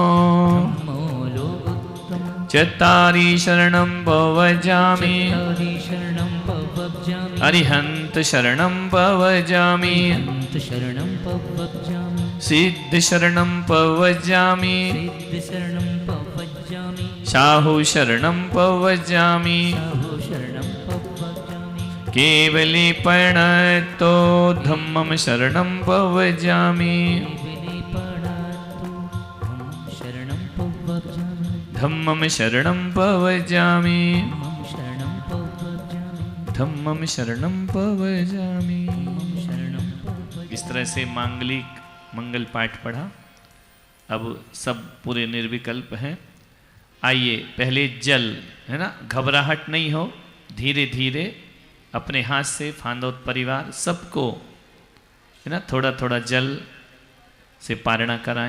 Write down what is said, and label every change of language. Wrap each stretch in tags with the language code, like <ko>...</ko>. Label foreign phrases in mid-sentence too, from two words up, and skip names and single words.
<pra>धम्मो लोगोत्तमा, चत्तारि शरणं पवजामि, चत्तारि शरणं पवज्जामि, अरिहंत शरणं पवजामि, अरिहंत शरणं पवज्जामि, सिद्ध शरणं पवजामि, सिद्ध शरणं पवज्जामि, साहु शरणं पवजामि, साहु शरणं पवज्जामि, केवलीपणतो, धम्मं शरणं पवजामि, केवलीपणतो, धम्मं शरणं पवज्जामि, धम्मं शरणं पवजामि, धम्मं शरणं पवज्जामि, धम्मं शरणं पवजामि। शरणं पवज्जामि।</pra> <hi>इस तरह से मांगलिक मंगल पाठ पढ़ा। अब सब पूरे निर्विकल्प हैं। आइए पहले जल, है ना, घबराहट नहीं हो, धीरे धीरे अपने हाथ से फांदोत परिवार सबको, है ना, थोड़ा थोड़ा जल से पारणा कराएं।</hi>